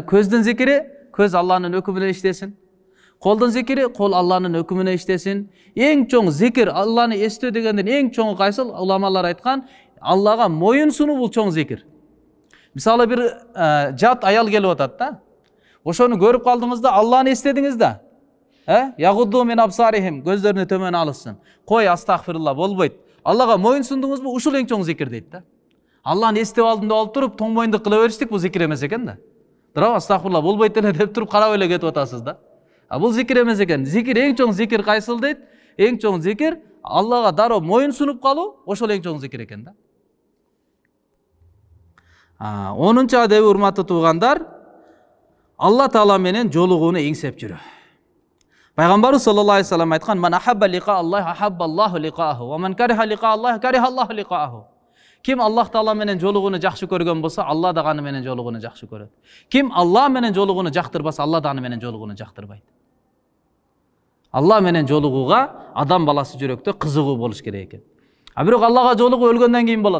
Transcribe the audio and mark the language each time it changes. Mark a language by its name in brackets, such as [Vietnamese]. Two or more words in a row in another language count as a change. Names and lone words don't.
[Kyrgyz] Көздүн зикири, көз Алланын өкүмүнө иштесин. Колдун зикири, кол Алланын өкүмүнө иштесин. Эң чоң зикир, Алланы эстөө дегенден эң чоңу кайсыл? Уламалар айткан, Аллага моюн сунуу бул чоң зикир. Мисалы бир жат аял келип атат да. Ошону көрүп калдыңызда, Алланы эстедиңиз да. [Arabic] يغضوا من أبصارهم, [Kyrgyz] көздөрүнү төмөн алышсын. Кой, астагфирулла, болбойт. Аллага моюн сундуңузбу? Ушул эң чоң зикир дейт да. Алланы эстеп алдым деп алып туруп, тоң моюндук кыла бериштик, бул зикир эмес экен да. Туурабы? Астагфирулла, болбойт эле деп туруп карап эле кетип атасыз да. Бул зикир эмес экен. Зикир, эң чоң зикир кайсыл дейт? Эң чоң зикир Аллага дароо моюн сунуп калуу, ошол эң чоң зикир экен да. 10-нчу адеби, урматтуу туугандар, Алла Таала менен жолугууну эңсеп жүрүү. Пайгамбарыбыз [Arabic] صلى الله عليه وسلم [Kyrgyz] айткан: [Arabic] "من أحب لقاء الله، أحب الله لقاءه، و من كره لقاء الله، كره الله لقاءه." [Kyrgyz] Ким Аллах Таала менен жолугууну жакшы көргөн болсо, Алла да аны менен жолугууну жакшы көрөт. Ким Алла менен жолугууну жактырбаса, Алла да аны менен жолугууну жактырбайт. Алла менен жолугууга адам баласы жүрөктө кызыгуу болуш керек экен. Бирок Аллага жолугуу өлгөндөн кийин болот.